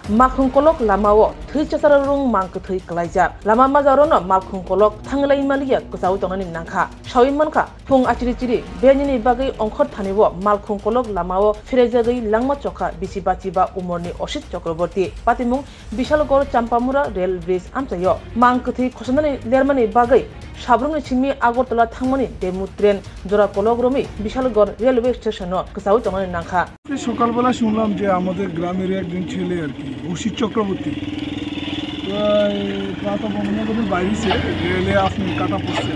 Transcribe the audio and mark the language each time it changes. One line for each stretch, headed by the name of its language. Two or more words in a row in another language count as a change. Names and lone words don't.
Kok Borok: Malkhungkolok lamao thui chasararung mangkthui klaijak lama majarono malkhungkolok thanglai maliya kusau tonani nangkha shawi manka phung achiri chiri benini bagai ongkhor thanibo malkhungkolok lamao phirejagei langma chokha bisiba umorni osit chakraborti patimung bishalgor champamura rail bridge amchayo mangkthui khosanani lermani bagai সাবরুমনি চিমি আগরতলা থাংমানি ডেমু ট্রেন জোড়া কলগ্রমে বিশালগড় রেলওয়ে স্টেশনও কসাউ তমানি নাংখা
Bangla: সকালবেলা শুনলাম যে আমাদের গ্রামের একজন ছেলে আর কি অসিত চক্রবর্তী প্রাতঃভ্রমণের বাইরেছে রেলে আপনি কাটা পড়ছে।